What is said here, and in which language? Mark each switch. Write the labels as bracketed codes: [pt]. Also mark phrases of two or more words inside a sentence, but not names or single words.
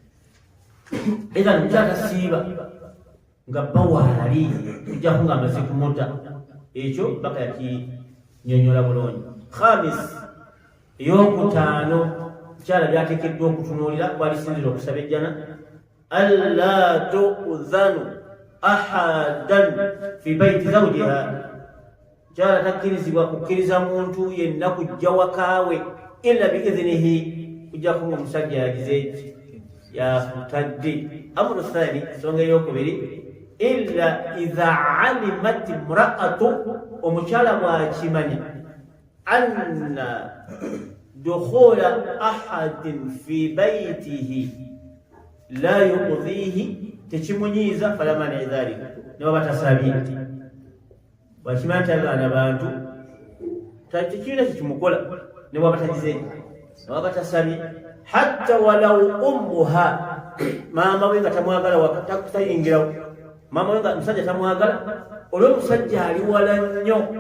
[lg] era mukyatasiiba nga bawaali kujjako ng'amaze kumuta, ekyo baka yakinyonyola bulungi. khamis, eyokutaano, mukyala byateekeddwa okutunuulira kwalisinzira okusaba ejjana, [ar] ألا تأذن أحدا في بيت زوجها, [lg] mukyala takkirizibwa kukkiriza muntu yenna kujja wakaawe [ar] إلا بإذنه, [lg] kujjako ng'omusajja yagize eki yakutadde. [ar] أمر ثاني, [lg] ensonga eyokubiri, [ar] إلا إذا علمت امرأته, [lg] omukyala bw'akimanya [ar] أن دخول أحد في بيته لا يؤذيه, [lg] tekimunyiiza, [ar] فلا مانع ذلك, [lg] ne baba tasabye. bw'akimanya nti abaana bantu tekirina kyekimukola, ne baba tagize, ne baba tasabye, [ar] حتى ولو أمها, [lg] maama we nga tamwagala wakatayingirawo, maama we nga musajja tamwagala, olw'omusajja ali wala nnyo.